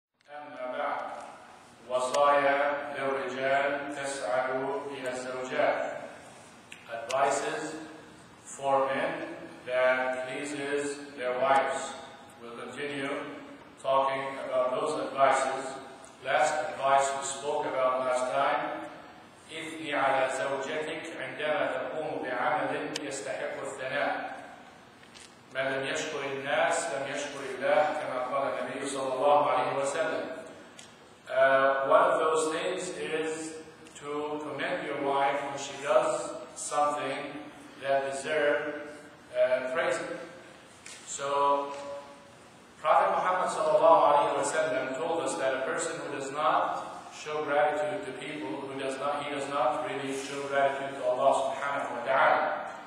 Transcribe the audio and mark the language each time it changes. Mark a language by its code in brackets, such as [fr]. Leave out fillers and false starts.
[ar] أما بعد وصايا للرجال تسعد بها الزوجات. [en] Advices for men that pleases their wives. We'll continue talking about those advices. Last advice we spoke about last time: [ar] اثني على زوجتك عندما تقوم بعمل يستحق الثناء. من لم يشكر الناس لم يشكر الله كما قال النبي صلى الله عليه وسلم. [en] One of those things is to commend your wife when she does something that deserves praise. So Prophet Muhammad sallallahu alaihi wasallam told us that a person who does not show gratitude to people, he does not really show gratitude to Allah subhanahu wa ta'ala.